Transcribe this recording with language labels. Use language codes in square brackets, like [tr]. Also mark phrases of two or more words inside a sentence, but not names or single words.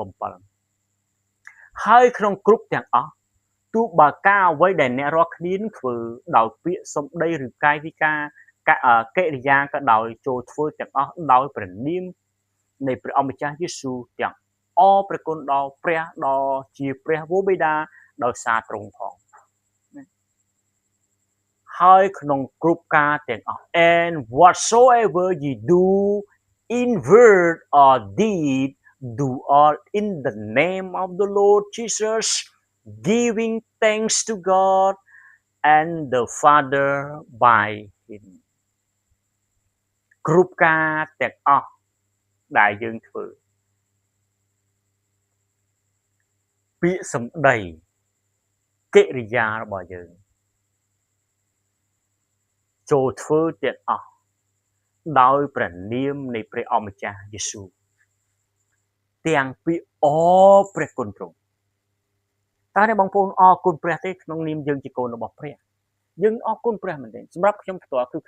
[km] 17 ហើយក្នុងគ្រប់ទាំងអស់ទោះបើការអ្វីដែលអ្នករាល់គ្នានឹងធ្វើដោយពាក្យសម្ដីឬកាយវិការកិរិយាក៏ដោយចូលធ្វើទាំងអស់ដោយព្រះនាមនៃព្រះអម្ចាស់យេស៊ូវទាំងអរព្រះគុណដល់ព្រះដ៏ជាព្រះវរបិតាដោយសារទ្រង់ផង ហើយក្នុងគ្រប់ការទាំងអស់ [en] and whatsoever ye do in word or deed do all in the name of the Lord Jesus giving thanks to God and the Father by him [km] គ្រប់ការទាំងអស់ដែលយើងធ្វើពាក្យសម្ដីកិរិយារបស់យើង ចូលធ្វើទាំងអស់ដោយព្រះនាមនៃព្រះអម្ចាស់យេស៊ូវទាំងពីអព្រះគុណទ្រង់តើអ្នកបងប្អូនអរគុណព្រះទេក្នុងនាមយើងជាកូនរបស់ព្រះយើងអរគុណព្រះមែនទេសម្រាប់ខ្ញុំផ្ទាល់គឺ